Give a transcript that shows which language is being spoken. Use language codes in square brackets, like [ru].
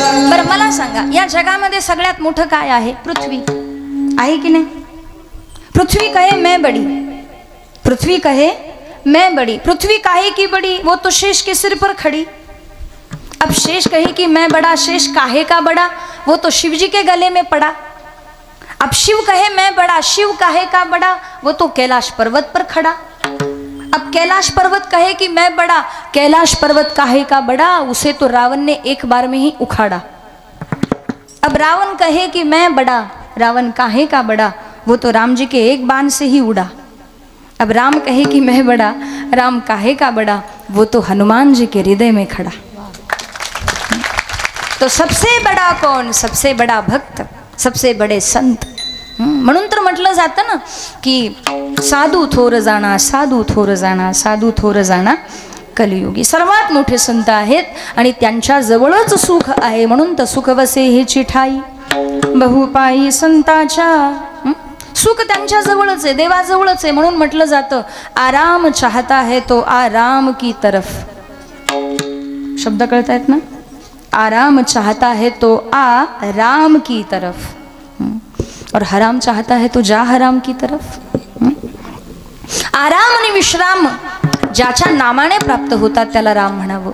[mr] बरं मला सांगा, या जगामध्ये सगळ्यात मोठं काय आहे? पृथ्वी आहे की नहीं? [hi] पृथ्वी कहे मैं बड़ी, पृथ्वी कहे मैं बड़ी। पृथ्वी काहे की बड़ी? वो तो शेष के सिर पर खड़ी। अब शेष कहे कि मैं बड़ा, शेष काहे का बड़ा? वो तो शिव जी के गले में पड़ा। अब शिव कहे मैं बड़ा, शिव काहे का बड़ा? वो तो कैलाश पर्वत पर खड़ा। अब कैलाश पर्वत कहे कि मैं बड़ा, कैलाश पर्वत काहे का बड़ा? उसे तो रावण ने एक बार में ही उखाड़ा। अब रावण कहे कि मैं बड़ा, रावण काहे का बड़ा? वो तो राम जी के एक बाण से ही उड़ा। अब राम कहे कि मैं बड़ा, राम काहे का बड़ा? वो तो हनुमान जी के हृदय में खड़ा। तो सबसे बड़ा कौन? सबसे बड़ा भक्त, सबसे बड़े संत। [mr] म्हणून तर म्हटलं जातं ना की साधू थोर जाणा, साधू थोर जाणा, साधू थोर जाणा कलियुगी। सर्वात मोठे संत आहेत आणि त्यांच्या जवळच सुख आहे, म्हणून तर सुख वसे हेची ठाई बहुपाई संताच्या। सुख त्यांच्या जवळच आहे, देवाजवळच आहे, म्हणून म्हटलं जातं [hi] आराम चाहता है तो आराम की तरफ। [mr] शब्द कळतायत ना? [hi] आराम चाहता है तो आराम की तरफ, और हराम चाहता है तो जा हराम की तरफ। [mr] आराम आणि विश्राम ज्याच्या नामाने प्राप्त होतात त्याला राम म्हणावं।